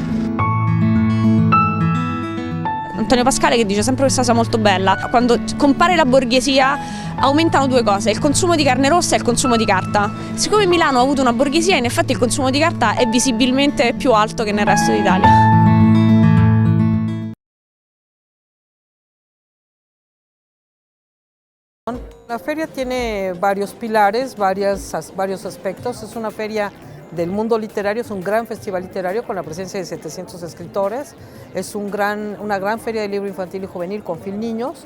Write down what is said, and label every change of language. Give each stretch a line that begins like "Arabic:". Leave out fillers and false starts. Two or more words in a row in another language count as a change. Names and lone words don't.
Italian: Antonio Pascale che dice sempre questa cosa molto bella: quando compare la borghesia aumentano due cose, il consumo di carne rossa e il consumo di carta. Siccome Milano ha avuto una borghesia, in effetti il consumo di carta è visibilmente più alto che nel resto d'Italia.
Spanish: La feria tiene varios pilares, varios aspectos. Es una feria del mundo literario, es un gran festival literario con la presencia de 700 escritores. Es una gran feria de libro infantil y juvenil con FIL Niños.